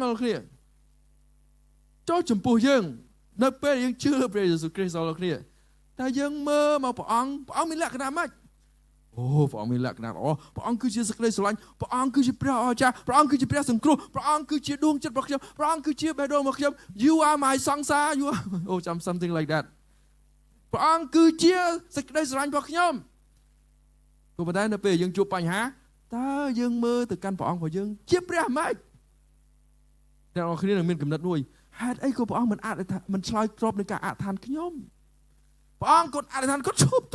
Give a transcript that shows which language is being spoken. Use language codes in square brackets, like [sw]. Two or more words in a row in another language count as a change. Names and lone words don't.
[km] រគ្នាចូលចំពោះយើងនៅពេលយើងជឿព្រះយេស៊ូវគ្រីស្ទអរគ្នាតែយើងមើលមកព្រះអង្គមានលក្ខណៈម៉េចអូព្រះអង្គមានលក្ខណៈល្អព្រះអង្គគឺជាសេចក្តីស្រឡាញ់ព្រះអង្គគឺជាព្រះអស្ចារ្យព្រះអង្គគឺជាព្រះសង្គ្រោះព្រះអង្គគឺជាដួង ចិត្តរបស់ខ្ញុំព្រះអង្គគឺជាបេះដូងរបស់ខ្ញុំ [en] You are my [km] សង្សារ [en] You are [km] អូចាំ [en] something like that [km] ព្រះអង្គគឺជាសេចក្តីស្រឡាញ់របស់ខ្ញុំក៏ប៉ុន្តែនៅពេលយើងជួបបញ្ហាតើយើងមើលទៅ កាន់ព្រះអង្គរបស់យើងជាព្រះម៉េចអ្នកនរគ្នានឹងមានគំនិតមួយហេតុអីក៏ព្រះអង្គមិនឆ្លើយតបនឹងការអធិដ្ឋានខ្ញុំព្រះអង្គគាត់អធិដ្ឋានគាត់ជួប